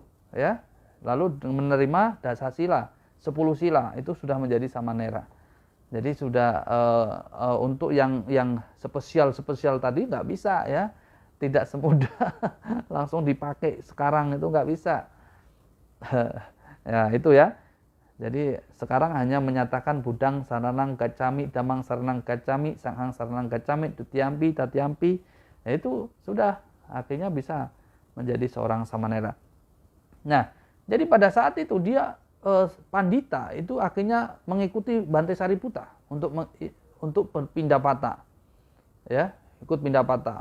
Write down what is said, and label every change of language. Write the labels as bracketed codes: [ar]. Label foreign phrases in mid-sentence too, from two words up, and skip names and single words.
[id] Ya, lalu menerima dasasila, 10 sila itu sudah menjadi samanera. Jadi sudah untuk yang spesial tadi nggak bisa, ya, tidak semudah langsung dipakai sekarang, itu nggak bisa. Ya, itu, ya. Jadi sekarang hanya menyatakan [pi] Budang saranang gacami, Damang saranang gacami, Sanghang saranang gacami, Dutiyampi, Tatiyampi. [id] Ya, itu sudah akhirnya bisa menjadi seorang samanera. Nah, jadi pada saat itu dia Pandita itu akhirnya mengikuti Bante Sariputta untuk berpindah patah, ya, ikut pindah patah.